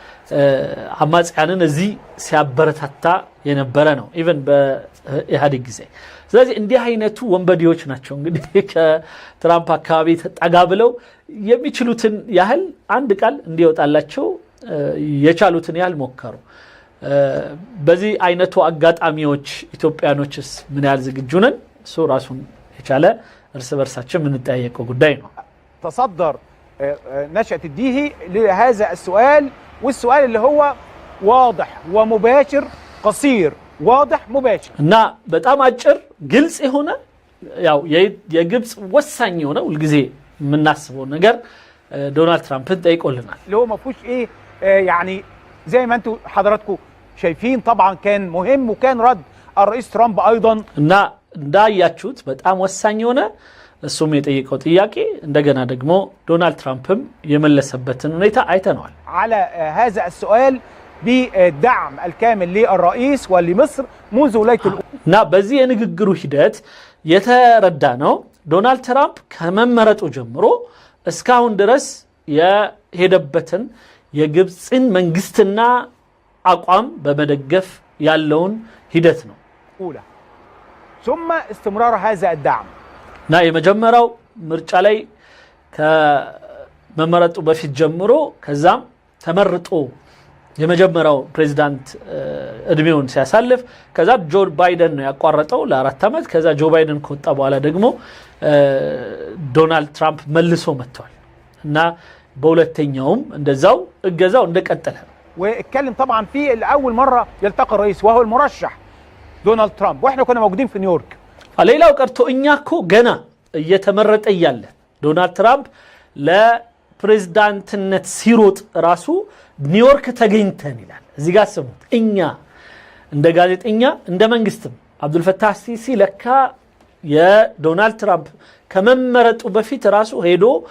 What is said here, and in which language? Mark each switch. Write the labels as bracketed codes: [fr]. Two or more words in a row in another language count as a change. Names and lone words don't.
[am] አማጽያንን እዚህ ሲያበረታታ የነበረ ነው ኢቭን በኢህአዴግ ጊዜ። ስለዚህ እንዲህ አይነቱ ወንበዴዎች ናቸው እንግዲህ ከትራምፕ አካባቢ ተጣጋብለው የሚችሉትን ያህል አንድ ቃል እንዲወጣላቸው የቻሉትን ያህል ሞከሩ። በዚህ አይነቱ አጋጣሚዎች ኢትዮጵያኖችስ ምን ያህል ዝግጁ ነን? እሱ ራሱን የቻለ እርስ በርሳችን የምንጠያየቀው ጉዳይ ነው። [ar] تصدر نشأة الديه لهذا السؤال والسؤال اللي هو واضح ومباشر قصير واضح مباشر [am] እና በጣም አጭር ግልጽ የሆነ ያው የግብጽ ወሳኝ የሆነ ሁልጊዜ የምናስበው ነገር ዶናልድ ትራምፕን ጠይቆልናል። [ar] اللي هو ما فيهوش ايه يعني زي ما انتم حضراتكم شايفين طبعا كان مهم وكان رد الرئيس ترامب ايضا [am] እና እንዳያችሁት በጣም ወሳኝ የሆነ እሱም የጠየቀው ጥያቄ እንደገና ደግሞ ዶናልድ ትራምፕም የመለሰበትን ሁኔታ አይተናል። [ar] على هذا السؤال بالدعم الكامل للرئيس ولمصر منذ ولاية [am] እና በዚህ የንግግሩ ሂደት የተረዳ ነው ዶናልድ ትራምፕ ከመመረጡ ጀምሮ እስካሁን ድረስ የሄደበትን የግብፅን መንግስትና አቋም በመደገፍ ያለውን ሂደት ነው። [ar] ثم استمرار هذا الدعم [am] እና የመጀመሪያው ምርጫ ላይ ከመመረጡ በፊት ጀምሮ ከዛም ተመርጦ የመጀመሪያው ፕሬዚዳንት እድሜውን ሲያሳልፍ ከዛ ጆ ባይደን ነው ያቋረጠው ለ4 ዓመት ከዛ ጆ ባይደን ከወጣ በኋላ ደግሞ ዶናልድ ትራምፕ መልሶ መጥቷል እና በሁለተኛውም እንደዛው እገዛው እንደቀጠለ [ar] واتكلم طبعا في اول مره يلتقي الرئيس وهو المرشح دونالد ترامب واحنا كنا موجودين في نيويورك [am] ሌላው ቀርቶ እኛኮ ገና እየተመረጠ ያለ ዶናልድ ትራምፕ ለፕሬዝዳንትነት ሲሮጥ ራሱ ኒውዮርክ ተገኝተን ይላል እዚህ ጋር ሰሙት እኛ እንደ ጋዜጠኛ እንደ መንግስትም አብዱል ፈታህ ሲሲ ለካ የዶናልድ ትራምፕ ከመመረጡ በፊት ራሱ ሄዶ